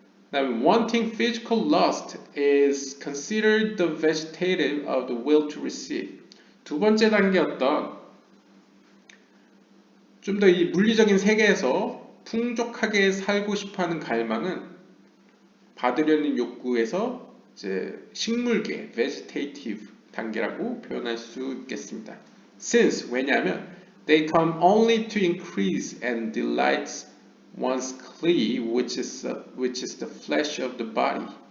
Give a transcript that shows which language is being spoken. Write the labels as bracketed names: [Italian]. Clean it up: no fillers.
[Korean] 그다음에 [English] wanting physical lust is considered the vegetative of the will to receive. [Korean] 두 번째 단계였던 좀 더 이 물리적인 세계에서 풍족하게 살고 싶어하는 갈망은 받으려는 욕구에서 이제 식물계, vegetative 단계라고 표현할 수 있겠습니다. [English] Since [Korean] 왜냐하면 [English] they come only to increase and delight one's clee, which is the flesh of the body.